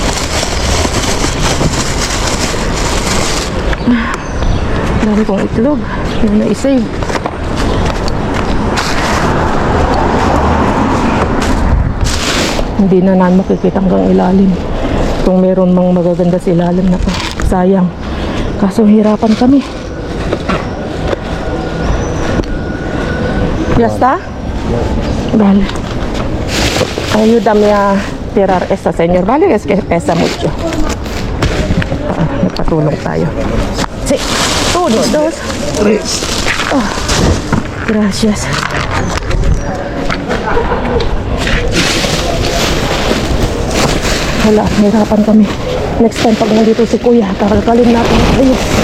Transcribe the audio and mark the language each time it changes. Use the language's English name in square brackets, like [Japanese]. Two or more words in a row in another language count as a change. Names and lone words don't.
[Filipino] Dami kong itlog. Yung na-save. Hindi na namin makikita hanggang ilalim. Kung meron mang magaganda sa ilalim na to. Sayang. Kaso hirapan kami. [Spanish] ¿Ya está? Vale. Ayúdame a tirar esta, señor. Vale, es que pesa mucho. [Filipino] Nagpatulong tayo. [Spanish] Sí. 1, 2, 3. Oh, gracias. [Filipino] Wala, nahirapan kami. [English] Next time [Filipino] pag nandito si Kuya, kakalkalin natin. Ayun.